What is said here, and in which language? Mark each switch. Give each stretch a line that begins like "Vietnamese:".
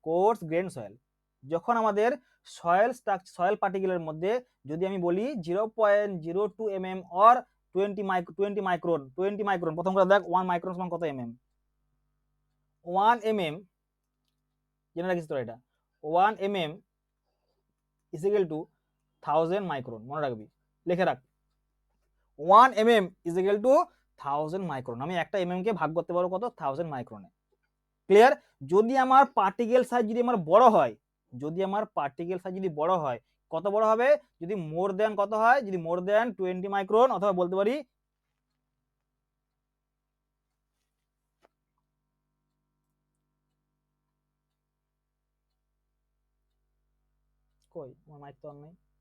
Bangla: Course grain soil, যখন আমাদের soil পার্টিকেলের মধ্যে যদি আমি বলি 0.02 mm অর 20 মাইক্রন, প্রথম কথা দেখ 1 মাইক্রন সমান কত mm? 1 mm জেনে রাখিস তোরা, এটা
English: 1 mm is equal to 1000
Bangla: micron, মনে রাখবি, লিখে রাখ।
English: 1 mm is equal to 1000 micron.
Bangla: আমি একটা mm কে ভাগ করতে পারবো কত? 1000 মাইক্রনে। ক্লিয়ার? যদি আমার পার্টিকেল সাইজ যদি আমার বড় হয়, যদি আমার পার্টিকেল সাইজ যদি বড় হয়, কত বড় হবে? যদি মোর দেন কত হয়? যদি মোর দেন 20 মাইক্রন, অথবা বলতে পারি কই আমার মাইক তো অন নেই।